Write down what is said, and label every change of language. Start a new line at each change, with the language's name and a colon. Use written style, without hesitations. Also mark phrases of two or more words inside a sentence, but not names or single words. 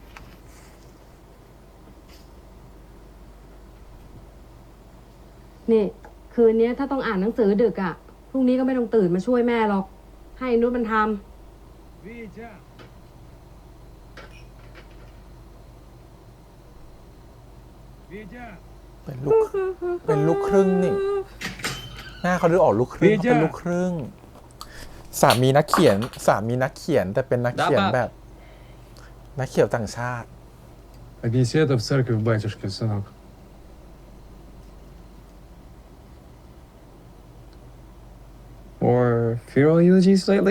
Thai: นี่ คืนนี้ถ้าต้องอ่านหนังสือดึกอะ่ะ พรุ่งนี้ก็ไม่ต้องตื่นมาช่วยแม่หรอก ให้นุชมันทำ เป็นลูกครึ่งนี่ หน้าเขาดูออกลูกครึ่งเขาเป็นลูกครึ่ง สามีนักเขียนแต่เป็นนักเขียนแบบ นักเขียนต่างชาติ
Russian: Отнеси это в церковь батюшке, сынок.
English: Or funeral eulogies lately?